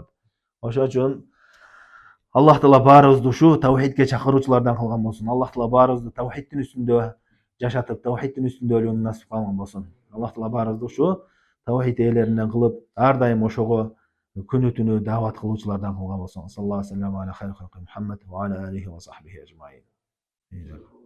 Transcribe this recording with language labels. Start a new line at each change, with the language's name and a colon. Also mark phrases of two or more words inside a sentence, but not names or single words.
Kyrgyz: Ошон үчүн Аллах Таала баарыбызды ушу тавхидке чакыруучулардан кылган болсун. Аллах Таала баарыбызды тавхидтин үстүндө жашатып, тавхидтин үстүндө өлүүнү насип кылган болсун. Аллах Таала баарыбызды ушу тавхид ээлеринен кылып, ар дайым ошого күнү түнү даават кылуучулардан кылган болсун.
Arabic: صلى الله عليه وسلم على خير خلق محمد وعلى آله وصحبه أجمعين.